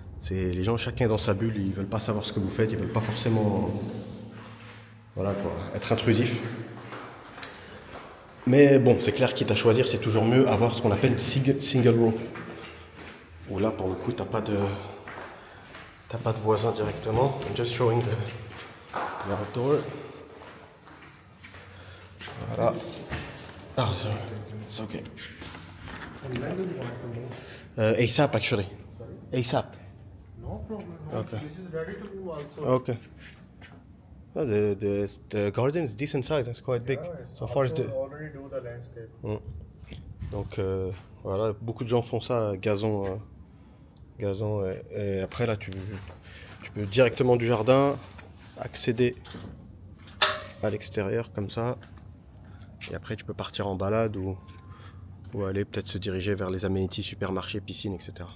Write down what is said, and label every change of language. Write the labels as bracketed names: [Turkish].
[French] Les gens, chacun est dans sa bulle, ils veulent pas savoir ce que vous faites, ils veulent pas forcément voilà, quoi, être intrusifs. Mais bon, c'est clair, quitte à choisir, c'est toujours mieux avoir ce qu'on appelle une single room. Où là, pour le coup, t'as pas de voisin directement. [English] I'm just showing the outdoor. Voilà. Ah, it's okay. ASAP, actually. ASAP. No problem. Okay. This is ready to move also. Okay. Well, the garden is decent size. It's quite big. So far as the. Already do the landscape. [French] Donc voilà, beaucoup de gens font ça, gazon. Et après là, tu peux directement du jardin accéder à l'extérieur comme ça. Et après, tu peux partir en balade ou aller peut-être se diriger vers les amenities, supermarchés, piscines, etc.